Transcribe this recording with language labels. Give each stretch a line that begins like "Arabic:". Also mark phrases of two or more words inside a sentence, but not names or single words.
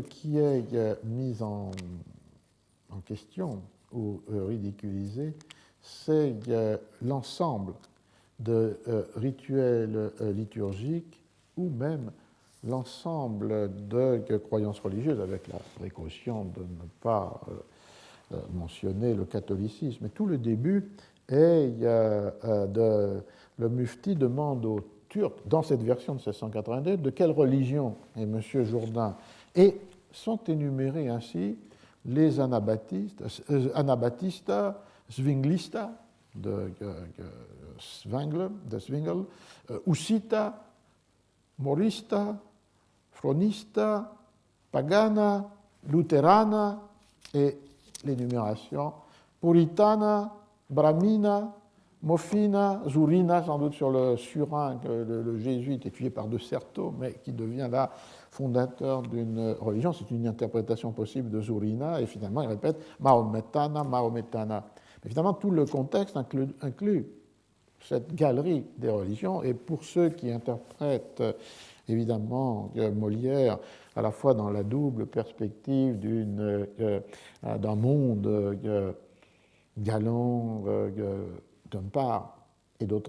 French: qui est mis en question ou ridiculisé, c'est l'ensemble de rituels liturgiques ou même l'ensemble de croyances religieuses, avec la précaution de ne pas mentionner le catholicisme. Et tout le début est le mufti demande aux Turcs, dans cette version de 1682, de quelle religion est M. Jourdain, et sont énumérés ainsi les anabaptistas, Zwinglista de Zwingli, Hussita, Morista, Fronista, Pagana, Lutherana, et l'énumération Puritana, Brahmina, Mofina, Zurina, sans doute sur le surin que le jésuite étudié par De Certeau, mais qui devient là fondateur d'une religion. C'est une interprétation possible de Zurina, et finalement il répète Mahometana, Mahometana. Mais finalement, tout le contexte inclut cette galerie des religions, et pour ceux qui interprètent évidemment Molière à la fois dans la double perspective d'un monde galant d'une part, et d'autre